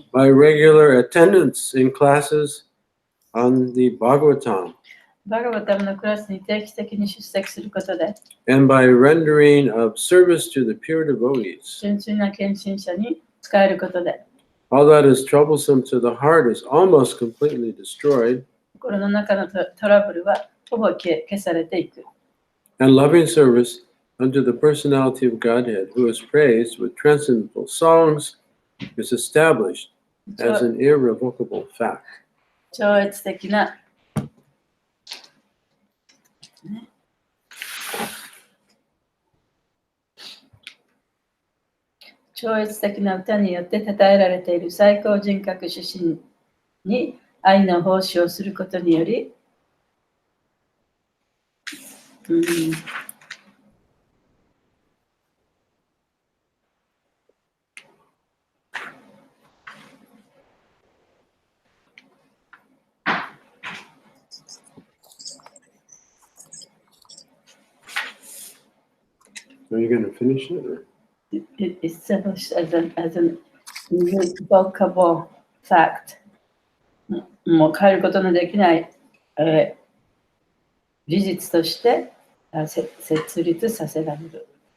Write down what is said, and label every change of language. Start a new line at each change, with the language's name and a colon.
English: By regular attendance in classes on the Bhagavatam
Japanese: バガバタムのクラスに定期的に出席することで
English: and by rendering of service to the pure devotees.
Japanese: 純粋な献身者に仕えることで
English: All that is troublesome to the heart is almost completely destroyed,
Japanese: 心の中のトラブルはほぼ消されていく
English: and loving service unto the personality of Godhead, who is praised with transcendental songs, is established as an irrevocable fact.
Japanese: 超越的な超越的な歌によって称えられている最高人格主神に愛の奉仕をすることにより、
English: Are you going to finish it? Or? Established as an irrevocable fact.
Japanese: もう変えることのできない、事実として設立させられる。